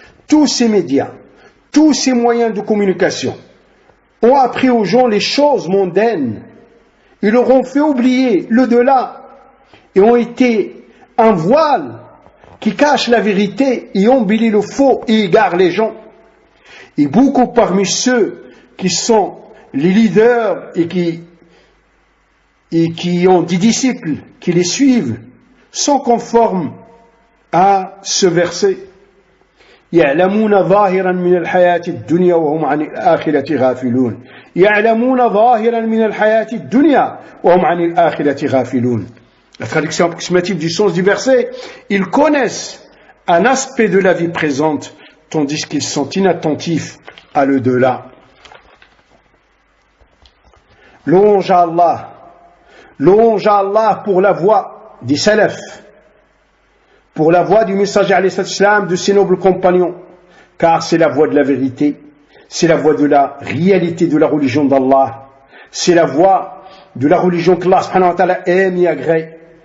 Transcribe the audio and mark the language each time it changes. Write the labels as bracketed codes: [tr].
[fr] Tous ces médias, tous ces moyens de communication ont appris aux gens les choses mondaines, ils leur ont fait oublier le delà et ont été un voile qui cache la vérité et embellit le faux et égare les gens. Et beaucoup parmi ceux qui sont les leaders et qui ont des disciples qui les suivent sont conformes à ce verset. [ar] يعلمون ظاهرا من الحياة الدنيا وهم عن الآخرة غافلون. يعلمون ظاهرا من الحياة الدنيا وهم عن الآخرة غافلون. [fr] La traduction approximative du sens du verset, ils connaissent un aspect de la vie présente, tandis qu'ils sont inattentifs à l'au-delà. Louange à Allah pour la voie des salafs, pour la voie du messager alayhi salam, de ses nobles compagnons, car c'est la voie de la vérité, c'est la voie de la réalité de la religion d'Allah, c'est la voie de la religion qu'Allah subhanahu wa ta'ala aime et agrée.